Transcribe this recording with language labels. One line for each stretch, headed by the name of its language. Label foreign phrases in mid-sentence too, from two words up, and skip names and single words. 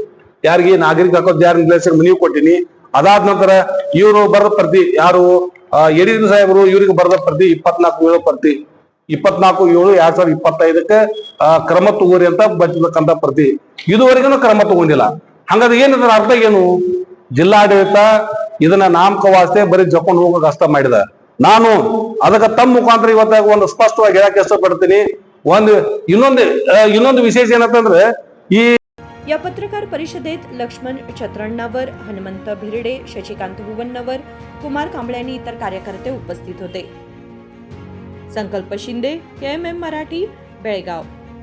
Kannada: ಯಾರಿಗೆ ನಾಗರಿಕ ಹಕ್ಕು ಜಾರಿ ನಿರ್ದೇಶಕ ಮನವಿ ಕೊಟ್ಟಿನಿ. ಅದಾದ ನಂತರ ಇವರು ಬರೆದ ಪ್ರತಿ ಯಾರು ಯಡಿಯೂರು ಸಾಹೇಬರು ಇವ್ರಿಗೆ ಬರೆದ ಪ್ರತಿ 24/7 ಪ್ರತಿ 24/7/2025 ಕ್ರಮ ತಗೋರಿ ಅಂತ ಬರ್ತಕ್ಕಂಥ ಪ್ರತಿ ಇದುವರೆಗೂ ಕ್ರಮ ತಗೊಂಡಿಲ್ಲ. ಹಂಗಾದ್ರೆ ಏನಿದ್ರ ಅರ್ಥ ಏನು? ಜಿಲ್ಲಾಡಳಿತ ಇದನ್ನ ನಾಮಕವಾಸ್ತೆ ಬರೀ ಜಕೊಂಡು ಹೋಗಕ್ ಅಷ್ಟ ಮಾಡಿದ. ನಾನು ಅದಕ್ಕೆ ತಮ್ಮ ಮುಖಾಂತರ ಇವತ್ತ ಒಂದು ಸ್ಪಷ್ಟವಾಗಿ ಹೇಳಕ್ ಇಷ್ಟಪಡ್ತೀನಿ. ಇನ್ನೊಂದು ವಿಶೇಷ ಏನಂತಂದ್ರೆ, ಈ
Marathi: या पत्रकार परिषदेत लक्ष्मण छत्रण्णावर, हनुमंत भिरडे, शशिकांत हुवन्नवर, कुमार कांबळे आणि इतर कार्यकर्ते उपस्थित होते. संकल्प शिंदे, KMM मराठी, बेळगाव.